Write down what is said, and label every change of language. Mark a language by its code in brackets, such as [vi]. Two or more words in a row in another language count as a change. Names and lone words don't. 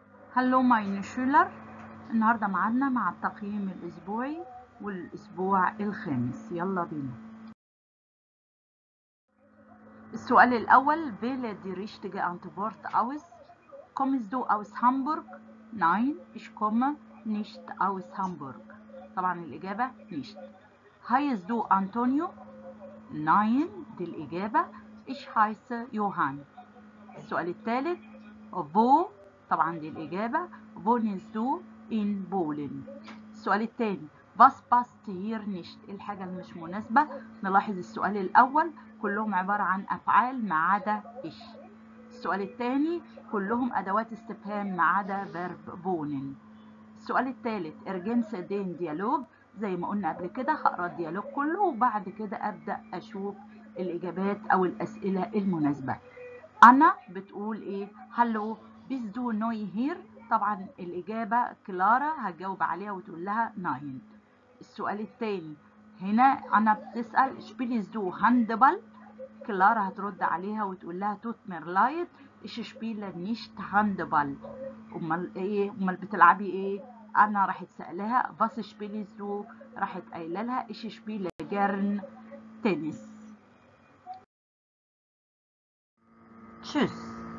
[de] Hallo meine Schüler. [ar] النهارده معادنا مع التقييم الاسبوعي والاسبوع الخامس. يلا بينا. السؤال الاول: [de] Wähle die richtige Antwort aus. Kommst du aus Hamburg? Nein, ich komme nicht aus Hamburg. [ar] طبعا الإجابة [de] nicht. Heißt du Antonio? Nein، [ar] دي الإجابة. [de] Ich heiße Johann. [ar] السؤال الثالث: Wo؟ طبعا دي الإجابة. [de] Wohnst du in Polen. [ar] السؤال الثاني: [de] Was passt hier nicht؟ [ar] الحاجة اللي مش مناسبة. نلاحظ السؤال الأول كلهم عبارة عن أفعال ما عدا إيش. السؤال الثاني كلهم أدوات استفهام ما عدا verb wohnen. السؤال الثالث: [de] ergänze den Dialog. [ar] زي ما قلنا قبل كده هقرا الديالوج كله وبعد كده أبدأ أشوف الإجابات أو الأسئلة المناسبة. أنا بتقول إيه؟ هلو [de] bist du neu hier؟ [ar] طبعا الإجابة كلارا هتجاوب عليها وتقول لها ناين. السؤال الثاني هنا أنا بتسأل [de] spielst du Handball؟ [ar] كلارا هترد عليها وتقول لها [de] tut mir leid ich spiele nicht Handball. [ar] أمال إيه؟ أمال بتلعبي إيه؟ أنا راحت سألها [de] was spielst du؟ [ar] راحت قايلة لها [de] ich spiele gern Tennis. Tschüss.